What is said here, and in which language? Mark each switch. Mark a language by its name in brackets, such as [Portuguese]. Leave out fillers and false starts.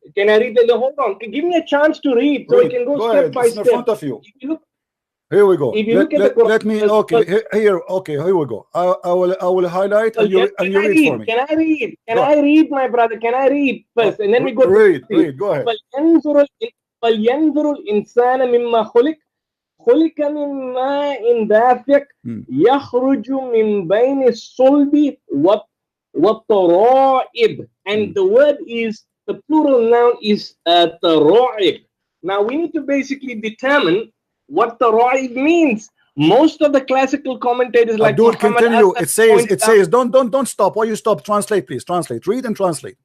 [English] Can I read the? Hold on. Give me a chance to read, so we can go step by step. In front of you. Here we go. If you look at the let me. Okay. Here we go. I will highlight and you read for me. Can I read? Can I read, my brother? Can I read first, and then we go. Read. Go ahead. [Arabic] فلينظر الإنسان مما خلق من ماء دافق يخرج من بين الصلب والترائب. [English] And the word is, the plural noun is ترائب. Now we need to basically determine what taraib means. Most of the classical commentators like Muhammad continue. It says don't stop. Why you stop? Translate, please. Translate. Read and translate.